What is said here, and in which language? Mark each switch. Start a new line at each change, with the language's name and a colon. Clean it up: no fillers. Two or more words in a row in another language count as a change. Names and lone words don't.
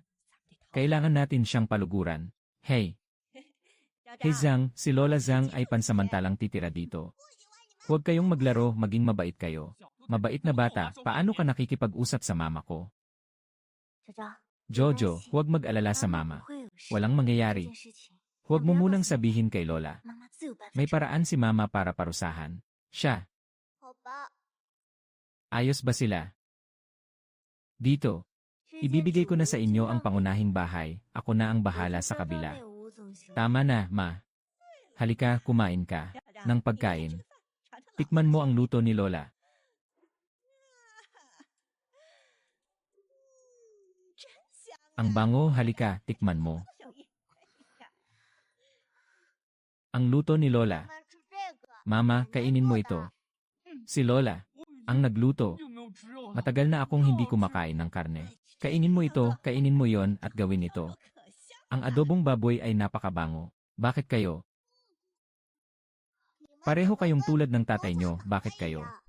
Filipino: Kailangan natin siyang paluguran. Hey! Hey Zhang, si Lola Zhang ay pansamantalang titira dito. Huwag kayong maglaro, maging mabait kayo. Mabait na bata, paano ka nakikipag-usap sa mama ko?
Chinese: 哲哲，
Filipino: Jojo, huwag mag-alala sa mama.
Chinese: 不会有事。
Filipino: Walang
Chinese: 这
Filipino: mangyayari.
Chinese: 件事情，
Filipino: Huwag mo munang sabihin kay Lola.
Chinese: 妈妈自有办法。
Filipino: May paraan si Mama para parusahan. Siya.
Chinese: 好吧。
Filipino: Ayos ba sila? Dito. Ibibigay ko na sa inyo ang pangunahing bahay. Ako na ang bahala sa kabila. Tama na, Ma. Halika, kumain ka. Ng pagkain. Tikman mo ang luto ni Lola. Ang bango, halika, tikman mo. Ang luto ni Lola.
Chinese: 妈吃这个。
Filipino: Mama, kainin mo ito. Si Lola. Ang nagluto. Matagal na akong hindi kumakain ng karne. Kainin mo ito, kainin mo yon at gawin ito. Ang adobong baboy ay napakabango. Bakit kayo? Pareho kayong tulad ng tatay nyo, bakit kayo?